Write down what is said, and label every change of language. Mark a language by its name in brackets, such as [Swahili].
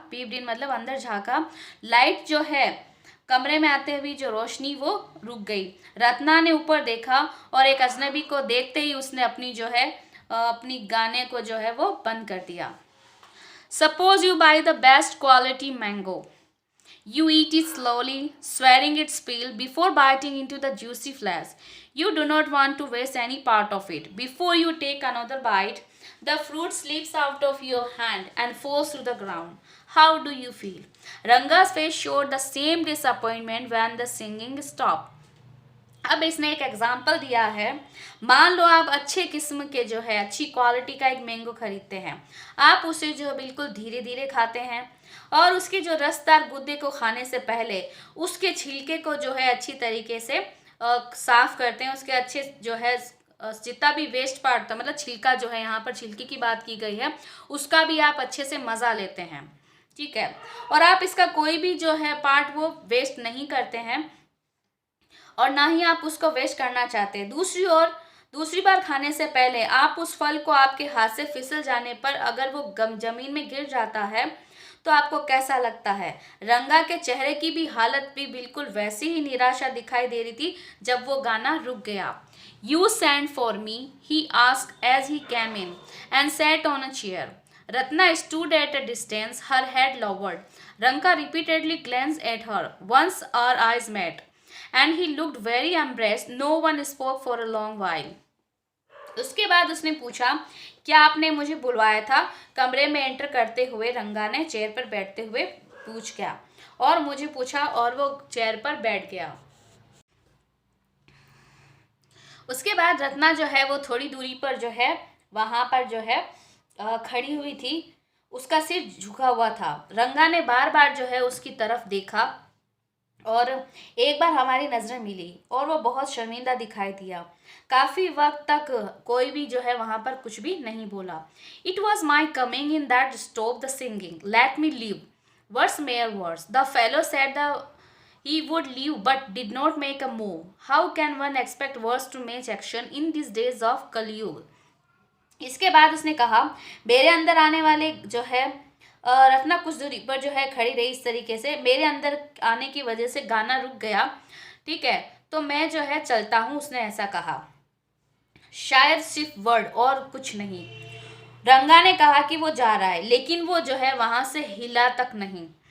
[English] peeped in [Hindi] मतलब अंदर झांका। Light जो है कमरे में आते हुए जो रोशनी वो रुक गई। रत्ना ने ऊपर देखा और एक अजनबी को देखते ही उसने अपनी जो है अपनी गाने को जो है वो बंद कर दिया। [English] Suppose you buy the best quality mango. You eat it slowly, swallowing its peel before biting into the juicy flesh. You do not want to waste any part of it. Before you take another bite, the fruit slips out of your hand and falls to the ground. How do you feel? Ranga's face showed the same disappointment when the singing stopped. [Hindi] अब इसने एक example दिया है। मान लो आप अच्छे किस्म के जो है अच्छी क्वालिटी का एक मैंगो खरीदते हैं। आप उसे जो बिल्कुल धीरे धीरे खाते हैं और उसके जो रसदार गुद्दे को खाने से पहले उसके छिलके को जो है अच्छी तरीके से साफ करते हैं। उसके अच्छे जो है जितना भी वेस्ट पार्ट था, मतलब छिलका जो है, यहाँ पर छिलके की बात की गई है, उसका भी आप अच्छे से मज़ा लेते हैं, ठीक है। और आप इसका कोई भी जो है पार्ट वो वेस्ट नहीं करते हैं और ना ही आप उसको वेस्ट करना चाहते हैं। दूसरी ओर दूसरी बार खाने से पहले आप उस फल को आपके हाथ से फिसल जाने पर अगर वो जमीन में गिर जाता है तो आपको कैसा लगता है? रंगा के चेहरे की भी हालत भी बिल्कुल वैसी ही निराशा दिखाई दे रही थी जब वो गाना रुक गया। [English] You send for me, he asked as he came in and sat on a chair. Ratna stood at a distance, her head lowered. Ranka repeatedly glanced at her. Once our eyes met, and he looked very embarrassed. No one spoke for a long while. [Hindi] उसके बाद उसने पूछा, क्या आपने मुझे बुलवाया था? कमरे में एंटर करते हुए रंगा ने चेयर पर बैठते हुए पूछ गया और मुझे पूछा और वो चेयर पर बैठ गया। उसके बाद रत्ना जो है वो थोड़ी दूरी पर जो है वहाँ पर जो है खड़ी हुई थी। उसका सिर झुका हुआ था। रंगा ने बार बार जो है उसकी तरफ देखा और एक बार हमारी नज़रें मिली और वो बहुत शर्मिंदा दिखाई दिया। काफ़ी वक्त तक कोई भी जो है वहाँ पर कुछ भी नहीं बोला। [English] It was my coming in that stop the singing, let me leave, words mere words, the fellow said the he would leave but did not make a move. How can one expect words to match action in these days of Kaliyug? [Hindi] इसके बाद उसने कहा, मेरे अंदर आने वाले जो है रत्ना कुछ दूरी पर जो है खड़ी रही इस तरीके से। मेरे अंदर आने की वजह से गाना रुक गया, ठीक है, तो मैं जो है चलता हूँ, उसने ऐसा कहा। शायद सिर्फ वर्ड और कुछ नहीं। रंगा ने कहा कि वो जा रहा है, लेकिन वो जो है वहाँ से हिला तक नहीं।